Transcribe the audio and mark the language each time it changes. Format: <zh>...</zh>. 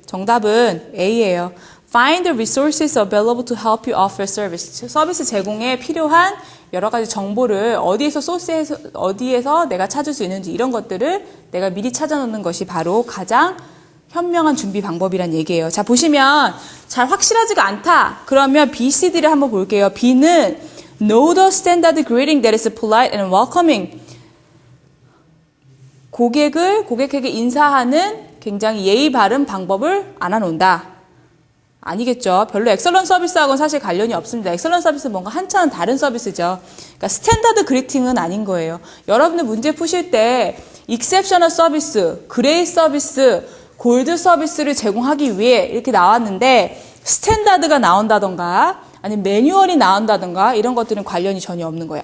<ko>정답은 A예요.</ko> <en>Find the resources available to help you offer service.</en> <ko>서비스 제공에 필요한 여러 가지 정보를 어디에서 내가 찾을 수 있는지 이런 것들을 내가 미리 찾아놓는 것이 바로 가장 현명한 준비 방법이란 얘기예요. 자, 보시면 잘 확실하지가 않다. 그러면 B, C, D를 한번 볼게요.</ko> <en>B는 know the standard greeting that is polite and welcoming.</en> <ko>고객에게 인사하는 굉장히 예의 바른 방법을 알아놓는다. 아니겠죠. 별로 엑설런트 서비스하고는 사실 관련이 없습니다. 엑설런트 서비스는 뭔가 한참 다른 서비스죠. 그러니까 스탠다드 그리팅은 아닌 거예요. 여러분들 문제 푸실 때 익셉셔널 서비스, 그레이 서비스, 골드 서비스를 제공하기 위해 이렇게 나왔는데 스탠다드가 나온다던가 아니면 매뉴얼이 나온다던가 이런 것들은 관련이 전혀 없는 거예요.</ko>